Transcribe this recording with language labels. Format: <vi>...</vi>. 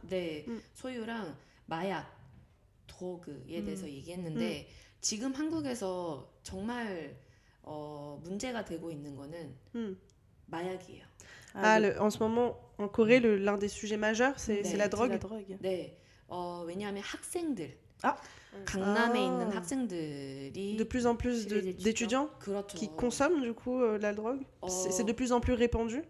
<ko>네, 소유랑 마약, 드러그에 대해서 얘기했는데 지금 한국에서 정말 문제가 되고 있는 거는 마약이에요.</ko> <fr>En ce moment, en Corée, l'un des sujets majeurs, c'est la drogue.</fr> <ko>네, 왜냐하면 학생들, 강남에 있는 학생들이</ko> <fr>de plus en plus d'étudiants</fr> <ko>그렇죠.</ko> <fr>qui consomment du coup la drogue. C'est de plus en plus répandu.</fr>